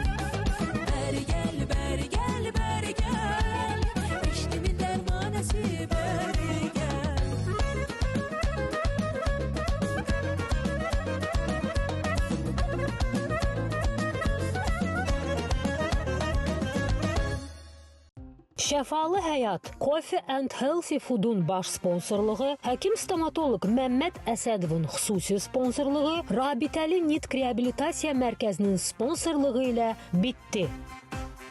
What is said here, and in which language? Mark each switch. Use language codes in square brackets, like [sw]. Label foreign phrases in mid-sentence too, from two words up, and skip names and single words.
[tr] Ver gel, ver gel, ver gel, eşkimin dermanesi ver gel. [az] Şəfalı Həyat Coffee and Healthy Food'un baş sponsorluğu, həkim stomatoloq Məmməd Əsədovun xüsusi sponsorluğu, Rabitəli Nitq Reabilitasiya Mərkəzinin sponsorluğu ilə bitdi.